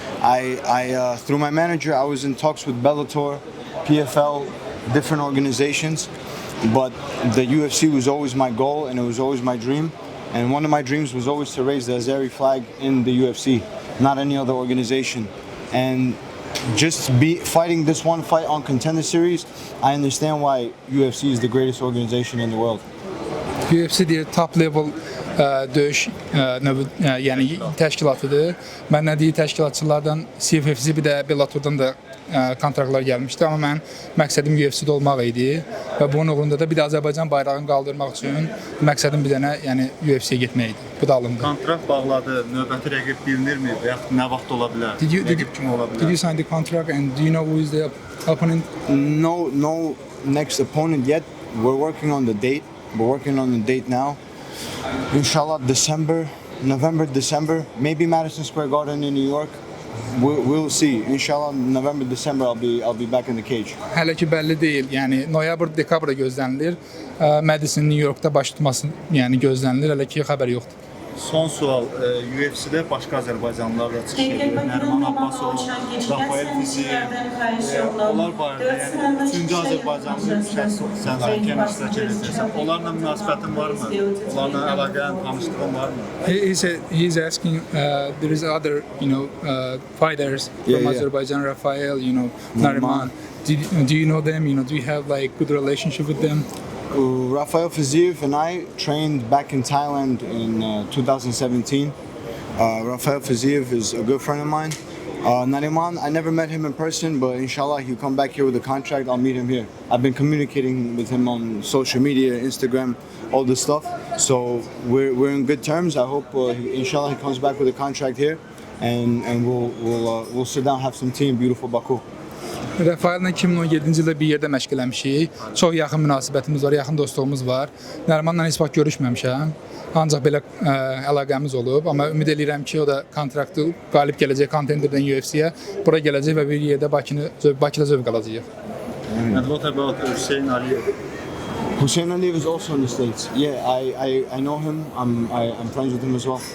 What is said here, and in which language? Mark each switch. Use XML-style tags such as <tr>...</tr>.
<en>I through my manager, I was in talks with Bellator, PFL, different organizations, but the UFC was always my goal and it was always my dream. And one of my dreams was always to raise the Azeri flag in the UFC, not any other organization. And just fighting this one fight on Contender Series, I understand why UFC is the greatest organization in the world.</en> <az>UFC deyir top level döyüş yəni təşkilatıdır. Mən nədiyi təşkilatçılardan CFFC bir də Bellatordan da kontraktlar gəlmişdi, amma mən məqsədim UFC-də olmaq idi və bunun uğrunda da bir də Azərbaycan bayrağını qaldırmaq üçün məqsədim bir dənə UFC-yə getmək idi. Bu da alındı. Kontrakt bağladı, növbəti rəqib bilinirmi və yaxud nə vaxt ola bilər? Rəqib kim ola bilər?</az> <en>Did you sign the contract and do you know who is the opponent? No next opponent yet. We're working on the date. We're working on the date now. Inshallah, November, December, maybe Madison Square Garden in New York. We'll see. Inshallah, November, December, I'll be back in the cage.</en> <az>Hələ ki bəlli deyil. Yəni noyabr, dekabra gözlənilir. Madison, New York'da baş tutması gözlənilir. Hələ ki xəbər yoxdur. Son sual, UFC-də başqa Azərbaycanlılarla çıxış edir. Nərman Abbasov, Rafael Fiziyev, onlar barədə, yəni 3-cü Azərbaycanlı şəxs sənərkən iştirak edirsən. Onlarla münasibətin varmı? Onlarla əlaqən, tanışlığın varmı?</az> <en>He's asking, there is other, fighters from Azerbaijan, Rafael, Nariman. Do you know them? Do you have like good relationship with them? Rafael Fiziev and I trained back in Thailand in 2017. Rafael Fiziev is a good friend of mine. Nariman, I never met him in person, but inshallah he'll come back here with a contract. I'll meet him here. I've been communicating with him on social media, Instagram, all this stuff. So we're in good terms. I hope inshallah he comes back with a contract here, and we'll sit down, have some tea in beautiful Baku.</en> <az>Rafael'la 2017-ci ildə bir yerdə məşq eləmişik. Çox yaxın münasibətimiz var, yaxın dostluğumuz var. Nərmanla heç vaxt görüşməmişəm. Ancaq belə əlaqəmiz olub. Amma ümid edirəm ki, o da kontraktı qalib gələcək Contender'dan UFC-yə. Bura gələcək və bir yerdə Bakıda zövq alacaq.</az> <en>And what about Hüseyin Aliyev? Hüseyin Aliyev is also in the States. Yeah, I know him. I'm friends with him as well.</en>